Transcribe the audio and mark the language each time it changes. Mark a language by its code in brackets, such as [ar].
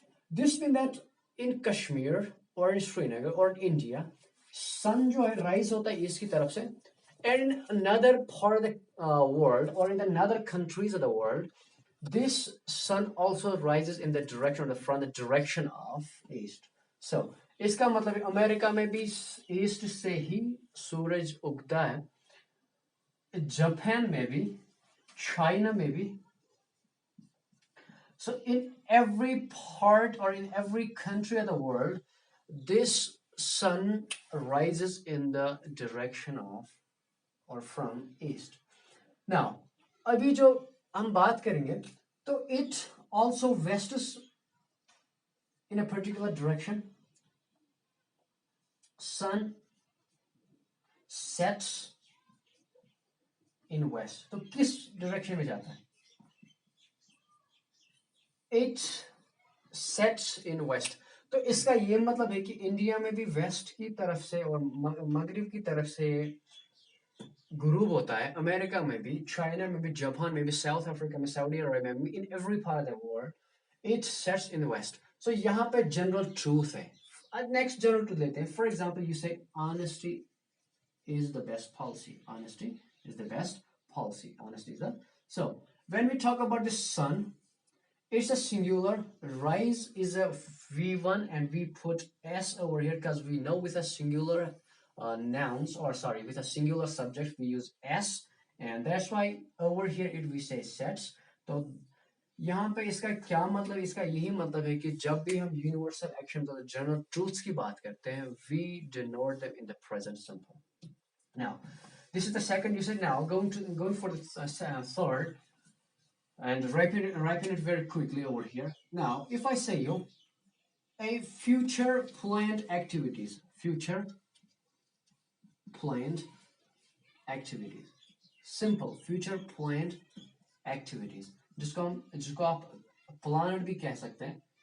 [en] This means that in Kashmir or in Srinagar or in India, sun [hi] जो है [en] rise [hi] होता है [en] east [hi] की तरफ से, [en] and in another part of the world or in another countries of the world, this sun also rises in the direction from the direction of east. So [hi] इसका मतलब America में भी ईस्ट से ही सूरज उगता है, जापान में भी, चाइना में भी. [en] So in every part or in every country of the world, this sun rises in the direction of or from east. Now, [hi] अभी जो हम बात करेंगे, तो [en] it also vests in a particular direction. Sun sets in west. [hi] तो किस direction में जाता है? [en] It sets in west. [hi] तो इसका ये मतलब है कि इंडिया में भी वेस्ट की तरफ से और मगरिब की तरफ से गुरूब होता है, अमेरिका में भी, चाइना में भी, जापान में भी, साउथ अफ्रीका में, सऊदी अरेबिया में, [en] In every part of the world it sets in the west. [hi] सो यहाँ पे जनरल ट्रूथ है. नेक्स्ट जनरल ट्रूथ लेते हैं. [en] For example you say honesty is the best policy. Honesty is the best policy. Honesty is the. So when we talk about the sun, it's a singular. Rise is a V1, and we put S over here because we know with a singular nouns, or sorry, with a singular subject we use S, and that's why over here it we say sets. [hi] तो यहाँ पे इसका क्या मतलब? इसका यही मतलब है कि जब भी हम यूनिवर्सल एक्शन और जनरल ट्रूथ्स की बात करते हैं, [en] we denote them in the present simple. Now, this is the second usage. Now, going for the third, and writing it very quickly over here. Now, if I say you a future planned activities, future planned activities, simple future planned activities, [hi] जिसको आप [en] planned [hi] भी कह सकते हैं.